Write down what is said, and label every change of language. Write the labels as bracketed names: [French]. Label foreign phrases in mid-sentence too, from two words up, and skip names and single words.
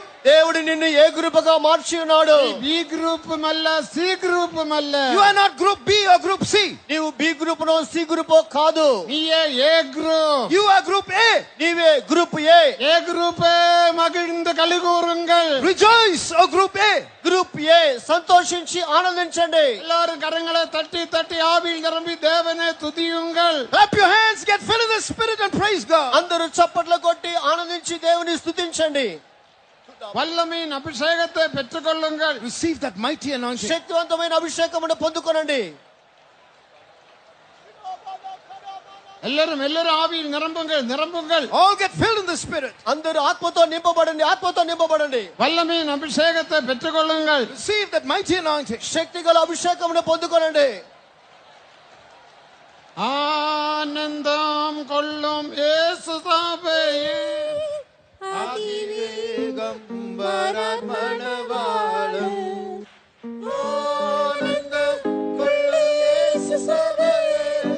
[Telugu] దేవుడు నిన్ను ఏ గ్రూపుగా మార్చి ఉన్నాడు. [Tamil] பி குரூப்பும் அல்ல, சி குரூப்பும் அல்ல. [English] You are not group B or group C. [Telugu] నీవు బి గ్రూపునో సి గ్రూపో కాదు. [Tamil] நீயே [English] A group. You are group A. [Telugu] నీవే [English] group A. [Tamil] ஏ குரூப்பே மகிழ்ந்து கலிகூருங்கள். [English] Rejoice, O group A. group A [Telugu] సంతోషించి ఆనందించండి. [Tamil] எல்லாரும் கரங்களை தட்டி தட்டி ஆவியில் நிரம்பி தேவனை துதியுங்கள். [English] Clap your hands, get filled in the Spirit and praise God. [Telugu] అందరూ చప్పట్లు కొట్టి ఆనందించి దేవుని స్తుతించండి. [Tamil] வல்லமையின் அபிஷேகத்தை பெற்றுக்கொள்ளுங்கள். [English] Receive that mighty anointing. [Telugu] శక్తివంతమైన అభిషేకమును పొందుకొనండి. [Tamil] எல்லாரும் ஆவியில் நிரம்புங்கள், நிரம்புங்கள். [English] All get filled in the Spirit. [Telugu] అందరూ ఆత్మతో నింపబడండి, ఆత్మతో నింపబడండి. [Tamil] வல்லமையின் அபிஷேகத்தை பெற்றுக்கொள்ளுங்கள். [English] Receive that mighty anointing. [Telugu] శక్తి గల అభిషేకమును పొందుకొనండి. [Tamil] ஆனந்தம் கொள்ளும் இயேசு சபையே அதிவேகம் வரமணவாளம். ஆனந்தம் கொள்ளும் இயேசு சபையே.